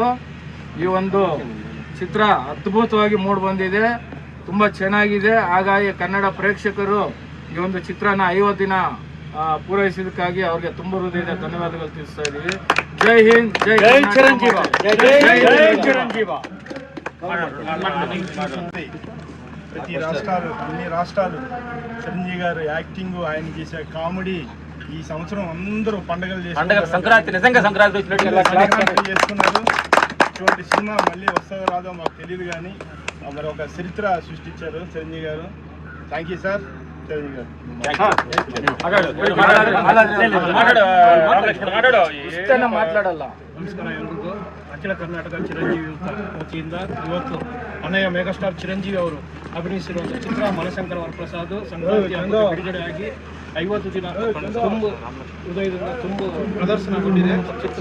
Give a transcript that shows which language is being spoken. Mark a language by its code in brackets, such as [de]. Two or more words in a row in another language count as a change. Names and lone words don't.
[kn] ಈ ಒಂದು ಚಿತ್ರ ಅದ್ಭುತವಾಗಿ ಮೂಡಿ ಬಂದಿದೆ, ತುಂಬ ಚೆನ್ನಾಗಿದೆ. ಹಾಗಾಗಿ ಕನ್ನಡ ಪ್ರೇಕ್ಷಕರು ಈ ಒಂದು ಚಿತ್ರನ 50 ದಿನ ಪೂರೈಸಿದಕ್ಕಾಗಿ ಅವ್ರಿಗೆ ತುಂಬ ಹೃದಯದ ಧನ್ಯವಾದಗಳು ತಿಳಿಸ್ತಾ ಇದ್ದೀವಿ. [hi] जय हिंद, जय चिरंजीव, जय चिरंजीव. [te] ప్రతి రాష్ట్రాలు అన్ని రాష్ట్రాలు చిరంజీవి గారు యాక్టింగ్, ఆయన చేసే కామెడీ ఈ సంవత్సరం అందరూ పండుగలు సంక్రాంతి నిజంగా సంక్రాంతి చేసుకున్నారు. ఇటువంటి సినిమా మళ్ళీ వస్తుందో రాదో మాకు తెలియదు, కానీ మరి ఒక చరిత్ర సృష్టించారు చిరంజీవి గారు. [en] thank you sir [te] చిరంజీవి గారు. [kn] ಮಾತಾಡಲ್ಲ. ನಮಸ್ಕಾರ ಎಲ್ರಿಗೂ. ಅಖಿಲ ಕರ್ನಾಟಕ ಚಿರಂಜೀವಿ ವತಿಯಿಂದ ಇವತ್ತು ಅಣ್ಣಯ್ಯ ಮೆಗಾಸ್ಟಾರ್ ಚಿರಂಜೀವಿ ಅವರು ಅಭಿನಯಿಸಿರುವಂಥ ಚಿತ್ರ ಮನಶಂಕರ ವರಪ್ರಸಾದ್ ಸಂಕ್ರಾಂತಿ ಬಿಡುಗಡೆಯಾಗಿ 50 ದಿನ ತುಂಬ ಹೃದಯದಿಂದ ತುಂಬ ಪ್ರದರ್ಶನಗೊಂಡಿದೆ ಚಿತ್ರ.